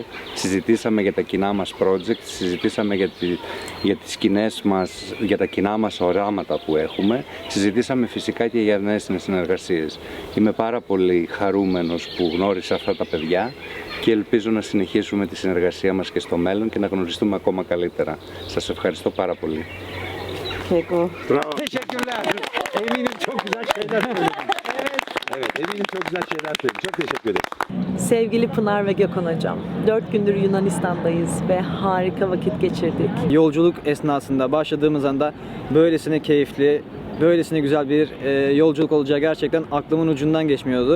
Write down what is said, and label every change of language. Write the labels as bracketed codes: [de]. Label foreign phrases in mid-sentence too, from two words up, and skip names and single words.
[el] Συζητήσαμε για τα κοινά μας project, συζητήσαμε για τις κοινές μας, για τα κοινά μας οράματα που έχουμε. Συζητήσαμε φυσικά και για νέες συνεργασίες. Είμαι πάρα πολύ χαρούμενος που γνώρισα αυτά τα παιδιά και ελπίζω να συνεχίσουμε τη συνεργασία μας και στο μέλλον και να γνωριστούμε ακόμα καλύτερα. Σας ευχαριστώ πάρα πολύ. [tr] Teşekkürler. Eminim çok güzel şeyler söyledin. Evet, eminim çok güzel şeyler söyledin. Çok teşekkür ederim. Sevgili Pınar ve Gökhan Hocam, 4 gündür Yunanistan'dayız ve harika vakit geçirdik. Yolculuk esnasında başladığımız anda böylesine keyifli, böylesine güzel bir yolculuk olacağı gerçekten aklımın ucundan geçmiyordu.